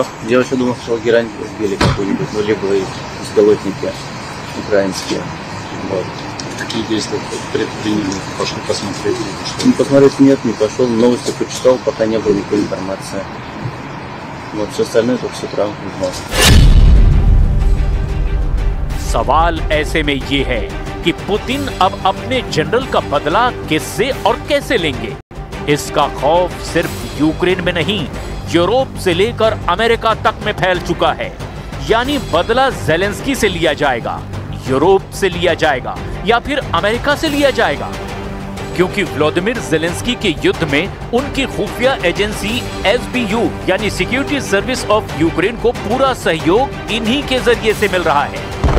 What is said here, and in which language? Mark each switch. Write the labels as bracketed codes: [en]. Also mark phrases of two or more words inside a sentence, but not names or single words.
[ru] Я вообще думал, что герань сбили какую-нибудь, ну, либо беспилотники украинские. Вот. Какие действия предприняли? Пошли посмотреть? Ну, посмотреть нет, не пошел, новости почитал, пока не было никакой информации. Вот, все остальное только с утра узнал. [hi] सवाल ऐसे में ये है कि पुतिन अब अपने जनरल का बदला किससे और कैसे लेंगे। इसका खौफ सिर्फ यूक्रेन में नहीं, यूरोप से लेकर अमेरिका तक में फैल चुका है। यानी बदला ज़ेलेंस्की से लिया जाएगा, यूरोप से लिया जाएगा या फिर अमेरिका से लिया जाएगा, क्योंकि व्लादिमीर ज़ेलेंस्की के युद्ध में उनकी खुफिया एजेंसी SBU यानी सिक्योरिटी सर्विस ऑफ यूक्रेन को पूरा सहयोग इन्हीं के जरिए से मिल रहा है।